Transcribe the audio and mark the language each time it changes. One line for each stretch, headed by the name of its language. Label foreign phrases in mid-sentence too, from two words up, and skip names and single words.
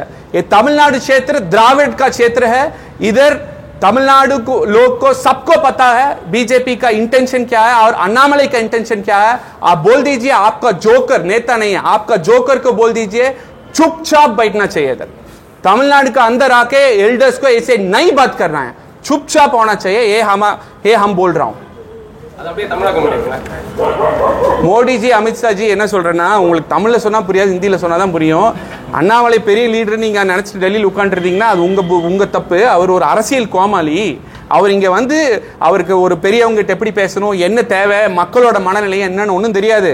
Hindi: ये तमिलनाडु क्षेत्र द्राविड का क्षेत्र है. इधर तमिलनाडु को लोग को सबको पता है बीजेपी का इंटेंशन क्या है और अन्नामलई का इंटेंशन क्या है. आप बोल दीजिए, आपका जोकर नेता नहीं है, आपका जोकर को बोल दीजिए चुपचाप बैठना चाहिए. इधर तमिलनाडु का अंदर आके एल्डर्स को ऐसे नहीं बात करना है, चुपचाप होना चाहिए. ये हम बोल रहा हूं.
Tamil: மோடி ஜி அமித்ஷா ஜி என்ன சொல்றேன்னா, உங்களுக்கு தமிழ்ல சொன்னா புரியாது, ஹிந்தியில சொன்னாதான் புரியும். அண்ணாமலை பெரிய லீடர் நீங்க நினைச்சிட்டு டெல்லியில் உட்காந்துருந்தீங்கன்னா அது உங்க தப்பு. அவர் ஒரு அரசியல் கோமாளி. அவர் இங்க வந்து அவருக்கு ஒரு பெரியவங்ககிட்ட எப்படி பேசணும், என்ன தேவை, மக்களோட மனநிலை என்னன்னு ஒன்றும் தெரியாது.